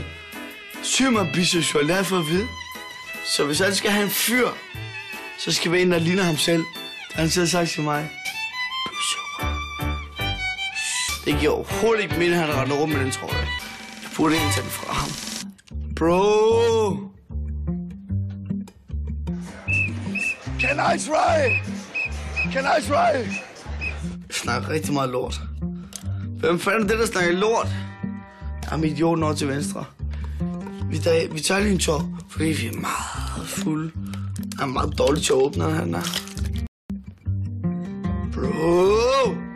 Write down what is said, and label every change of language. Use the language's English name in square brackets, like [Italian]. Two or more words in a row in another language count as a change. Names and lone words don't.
[Danish] Sygt meget biseksuel, det har jeg fået at vide. Så hvis han skal have en fyr, så skal vi en, der ligner ham selv. Han har sagt til mig. Det giver overhovedet ikke mening, at han render rundt med den, tror jeg. Jeg burde ikke tage den fra ham. Bro! [English] Can I try? [Danish] Jeg snakker rigtig meget lort. Hvem fanden er det, der snakker lort? Jeg er med idioten over til venstre. Vi tager lige en tår, fordi vi er meget fulde. Han er meget dårlig til at åbne, når han er. Bro!